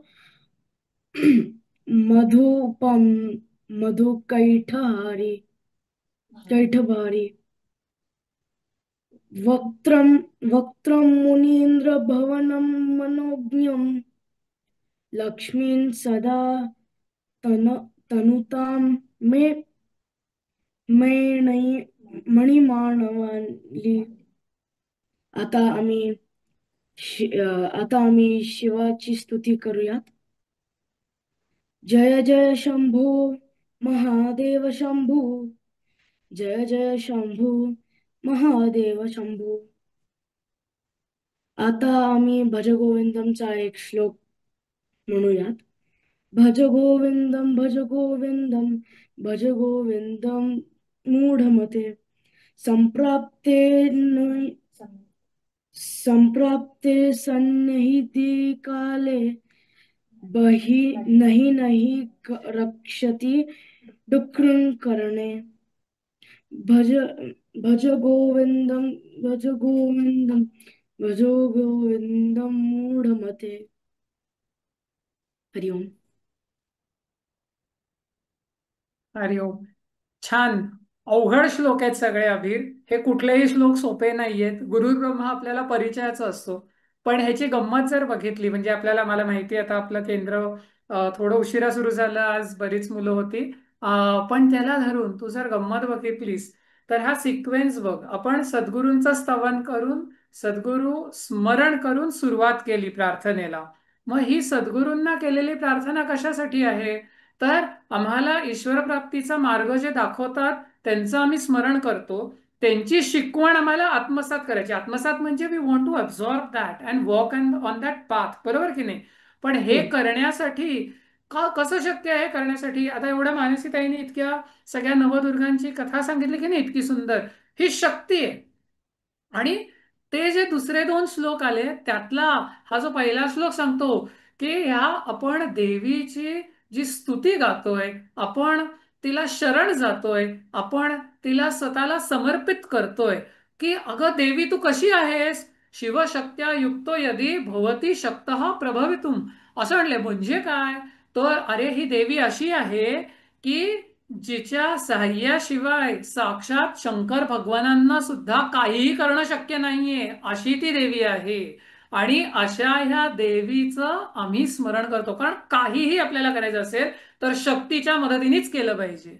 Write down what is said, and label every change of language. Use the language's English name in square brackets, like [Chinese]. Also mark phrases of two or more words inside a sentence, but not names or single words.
[Sanskrit] मधुपं मधुकैटभारी वक्त्रं मुनीन्द्रभवनं मनोज्ञं लक्ष्मीं सदा तनुतां मे मणिमाणवाली. [Marathi] आता आम्ही शिवाची स्तुती करूयात. जय जय शंभू महादेव शंभू, जय जय शंभू महादेव शंभू. आता आम्ही भजगोविंदमचा एक श्लोक म्हणूयात. [Sanskrit] भज गोविंदम भज गोविंदम भज गोविंदम मूढमते संप्राप्ते सन्निहिते काले बहि नहि रक्षति डुक्रं करणे. भज गोविंदम भज गोविंदम भज गोविंदम मूढमते. हरिओम. हरिओम. [Marathi] छान. अवघड श्लोक आहेत सगळे अभिर. हे कुठलेही श्लोक सोपे नाहीयेत. गुरुब्रह्मा आपल्याला परिचयाचा असतो, पण ह्याची गंमत जर बघितली, म्हणजे आपल्याला, मला माहिती आता आपलं केंद्र थोडं उशिरा सुरू झालं, आज बरीच मुलं होती, पण त्याला धरून तू जर गंमत बघितलीस तर हा सिक्वेन्स बघ. आपण सद्गुरूंचं स्तवन करून, सद्गुरू स्मरण करून सुरुवात केली प्रार्थनेला. मग ही सद्गुरूंना केलेली प्रार्थना कशासाठी आहे? तर आम्हाला ईश्वर प्राप्तीचा मार्ग जे दाखवतात त्यांचं आम्ही स्मरण करतो, त्यांची शिकवण आम्हाला आत्मसात करायची. आत्मसात म्हणजे [English] we want to absorb that and walk on that path, [Marathi] बरोबर की नाही? पण हे करण्यासाठी कसं शक्य आहे करण्यासाठी? आता एवढ्या मानसीताईने इतक्या सगळ्या नवदुर्गांची कथा सांगितली की नाही, इतकी सुंदर. ही शक्ती आहे. आणि ते जे दुसरे दोन श्लोक आले त्यातला हा जो पहिला श्लोक सांगतो की ह्या आपण देवीची जी स्तुती गातोय, आपण तिला शरण जातोय, आपण तिला स्वतःला समर्पित करतोय की अगं देवी तू कशी आहेस? [Sanskrit] शिवशक्त्या युक्तो यदि भवती शक्तः प्रभवितुम. [Marathi] असं म्हणले म्हणजे काय? तर अरे ही देवी अशी आहे की जिच्या सहाय्याशिवाय साक्षात शंकर भगवानांना सुद्धा काहीही करणं शक्य नाहीये, अशी ती देवी आहे. आणि अशा ह्या देवीचं आम्ही स्मरण करतो, कारण काहीही आपल्याला करायचं असेल तर शक्तीच्या मदतीनेच केलं पाहिजे.